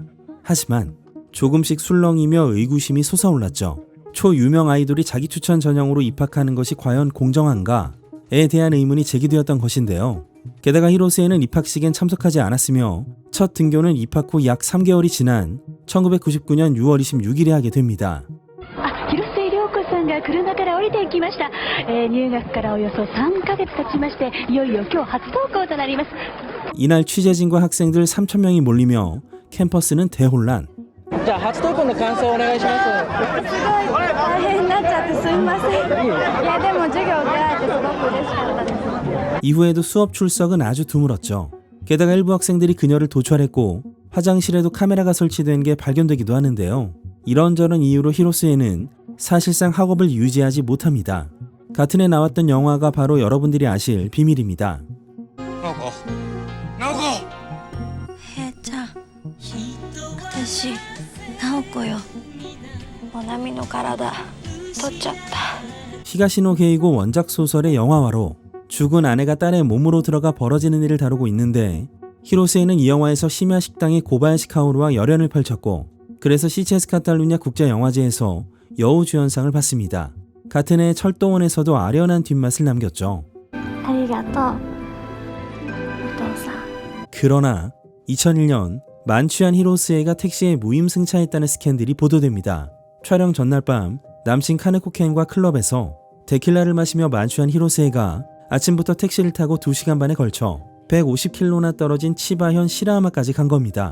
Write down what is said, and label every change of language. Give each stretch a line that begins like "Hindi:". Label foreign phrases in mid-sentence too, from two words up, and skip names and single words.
Korean: 하지만 조금씩 술렁이며 의구심이 솟아올랐죠. 초유명 아이돌이 자기 추천 전형으로 입학하는 것이 과연 공정한가에 대한 의문이 제기되었던 것인데요. 게다가 히로스에는 입학식엔 참석하지 않았으며 첫 등교는 입학 후 약 3개월이 지난 1999년 6월 26일에 하게 됩니다.
Japanese: さんが車から降りていきました。入学からおよそ3ヶ月経ちまして、いよいよ今日初登校となります。
Korean: 이날 취재진과 학생들 3,000명이 몰리며 캠퍼스는 대혼란. 자,
Japanese: 初登校の感想をお願いします。すごい大変になっちゃってすいません。いやでも授業受けられてすごく嬉しかったです。
Korean: 이후에도 수업 출석은 아주 드물었죠. 게다가 일부 학생들이 그녀를 도촬했고 화장실에도 카메라가 설치된 게 발견되기도 하는데요. 이런저런 이유로 히로스에는 사실상 학업을 유지하지 못합니다. 같은 해 나왔던 영화가 바로 여러분들이 아실 비밀입니다. 나오고
Japanese: ちゃん、私、直子よ。モナミの体、取っちゃった。
Korean: 히가시노 게이고 원작 소설의 영화화로 죽은 아내가 딸의 몸으로 들어가 벌어지는 일을 다루고 있는데 히로스에는 이 영화에서 심야 식당의 고바야시 카오루와 열연을 펼쳤고 그래서 시체스 카탈루냐 국제영화제에서 여우주연상을 받습니다. 같은 해 철도원에서도 아련한 뒷맛을 남겼죠.
Japanese: ありがとう、お父さん。
Korean: 그러나 2001년 만취한 히로스에가 택시에 무임승차했다는 스캔들이 보도됩니다. 촬영 전날 밤 남친 카네코 켄과 클럽에서 데킬라를 마시며 만취한 히로스에가 아침부터 택시를 타고 2시간 반에 걸쳐 150km나 떨어진 치바현 시라하마까지 간 겁니다.